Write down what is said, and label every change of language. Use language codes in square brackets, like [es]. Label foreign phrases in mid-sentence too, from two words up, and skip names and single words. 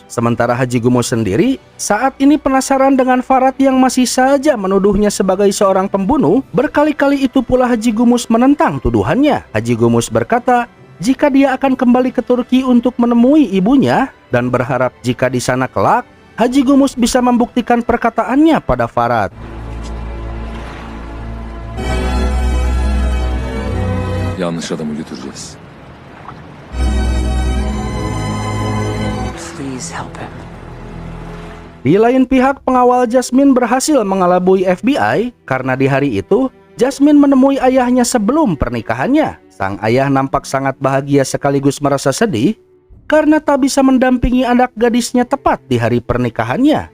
[id] Sementara Haji Gumus sendiri saat ini penasaran dengan Farad yang masih saja menuduhnya sebagai seorang pembunuh. Berkali-kali itu pula Haji Gumus menentang tuduhannya. Haji Gumus berkata jika dia akan kembali ke Turki untuk menemui ibunya dan berharap jika di sana kelak Haji Gumus bisa membuktikan perkataannya pada Farad. [tr] Yanlış adamı götüreceğiz. [id] Di lain pihak, pengawal Jasmine berhasil mengelabui FBI karena di hari itu Jasmine menemui ayahnya sebelum pernikahannya. Sang ayah nampak sangat bahagia sekaligus merasa sedih karena tak bisa mendampingi anak gadisnya tepat di hari pernikahannya.